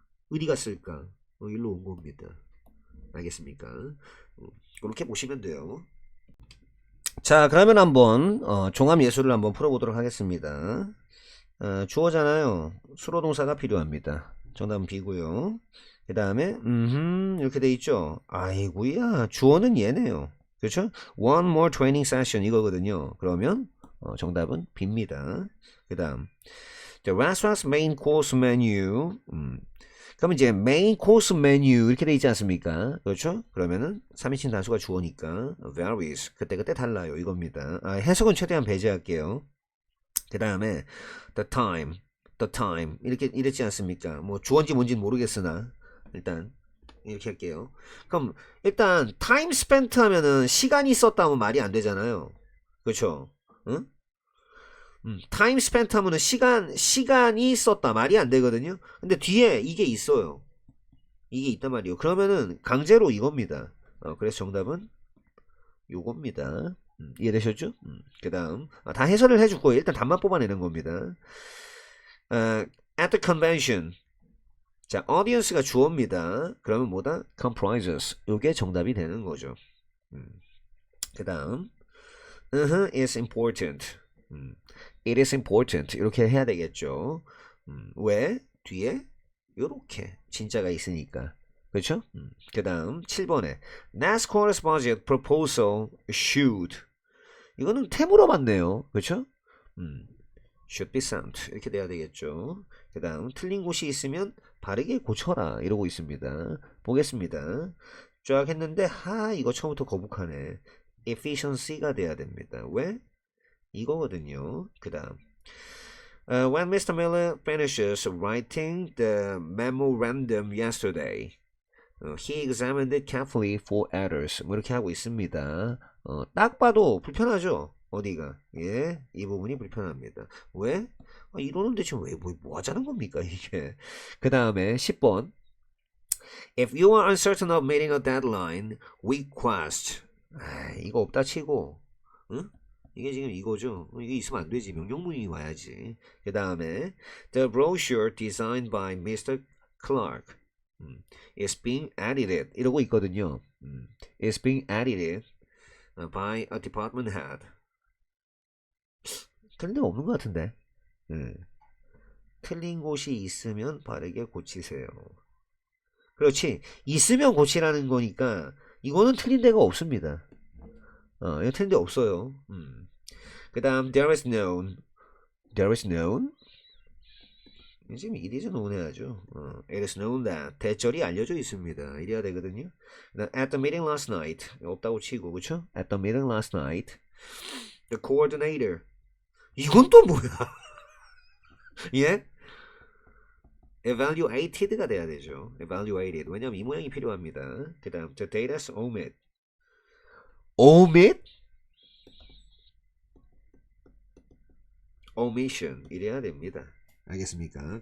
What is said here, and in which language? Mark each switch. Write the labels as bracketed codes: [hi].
[ko] 어디 갔을까? 일로 온 겁니다. 알겠습니까? 그렇게 보시면 돼요. 자 그러면 한번 종합예술을 한번 풀어보도록 하겠습니다. 주어잖아요. 수로동사가 필요합니다. 정답은 B고요. 그 다음에 이렇게 돼 있죠. 아이고야 주어는 얘네요. 그렇죠? [en] One more training session [ko] 이거거든요. 그러면 정답은 B입니다. 그 다음 [en] The restaurant's main course menu [ko] 그러면 이제 [en] main course menu [ko] 이렇게 돼 있지 않습니까? 그렇죠? 그러면은 3인칭 단수가 주어니까 varies 그때그때 달라요 이겁니다. 해석은 최대한 배제할게요. 그 다음에 the time 이렇게 이랬지 않습니까? 뭐 주어인지 뭔지는 모르겠으나 일단 이렇게 할게요. 그럼 일단 [en] time spent [ko] 하면은 시간이 썼다 하면 말이 안 되잖아요. 그렇죠? 응? [en] time spent [ko] 하면은 시간이 썼다 말이 안 되거든요. 근데 뒤에 이게 있어요. 이게 있단 말이에요. 그러면은 강제로 이겁니다. 그래서 정답은 요겁니다. 이해되셨죠? 그 다음 다 해설을 해줄 거예요. 일단 답만 뽑아내는 겁니다. [en] At the convention [ko] 자 [en] audience가 [ko] 주어입니다. [en] 그러면 뭐다? [ko] comprises 요게 정답이 되는 거죠. 그 다음 [en] is important It is important [ko] 이렇게 해야 되겠죠. 왜? 뒤에 요렇게 진짜가 있으니까 그렇죠? 그 다음 7번에 [en] NASCAR's budget proposal should [ko] 이거는 템으로 봤네요. 그렇죠? [en] should be sent [ko] 이렇게 돼야 되겠죠. 그 다음 틀린 곳이 있으면 바르게 고쳐라 이러고 있습니다. 보겠습니다. 쫙 했는데 이거 처음부터 거북하네. efficiency가 돼야 됩니다. 왜? 이거거든요. 그 다음 [en] When Mr. Miller finishes writing the memorandum yesterday, he examined it carefully for errors. [ko] 뭐 이렇게 하고 있습니다. 딱 봐도 불편하죠? 어디가? 예, 이 부분이 불편합니다. 왜? 이러는데 지금 왜 뭐 하자는 겁니까 이게? 그 다음에 10번 [en] If you are uncertain of meeting a deadline, request. [ko] 이거 없다 치고 응? 이게 지금 이거죠. 이게 있으면 안 되지. 명령문이 와야지. 그 다음에 [en] The brochure designed by Mr. Clark is being edited [ko] 이러고 있거든요. [en] is being edited by a department head. [ko] 틀린 데가 없는 것 같은데. 틀린 곳이 있으면 바르게 고치세요. 그렇지. 있으면 고치라는 거니까 이거는 틀린 데가 없습니다. 이거 틀린 데 없어요. 그 다음 [en] there is known [ko] 지금 [en] it is known [ko] 해야죠. [en] it is known that [ko] 대절이 알려져 있습니다. 이래야 되거든요. [en] at the meeting last night [ko] 없다고 치고 그쵸? [en] at the meeting last night the coordinator [ko] 이건 또 뭐야? 예? evaluated가 돼야 되죠. evaluated 왜냐면 이 모양이 필요합니다. 그 다음 [en] the data's omit omission [ko] 이래야 됩니다. 알겠습니까?